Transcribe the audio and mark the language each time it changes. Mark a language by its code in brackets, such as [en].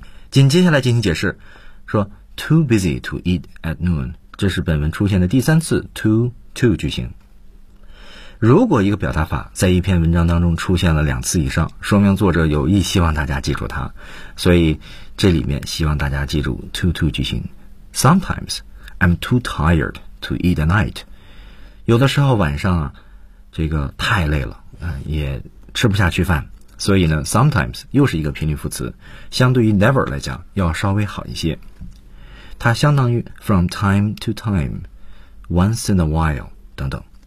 [zh] 紧接下来进行解释，说 [en] too busy to eat at noon， [zh] 这是本文出现的第三次 too 句型。如果一个表达法在一篇文章当中出现了两次以上，说明作者有意希望大家记住它，所以这里面希望大家记住 too 句型。 [en] Sometimes I'm too tired to eat at night. [zh] 有的时候晚上啊，这个太累了，也吃不下去饭。所以呢 ，sometimes 又是一个频率副词，相对于 never 来讲要稍微好一些。它相当于 [en] from time to time, once in a while [zh] 等等。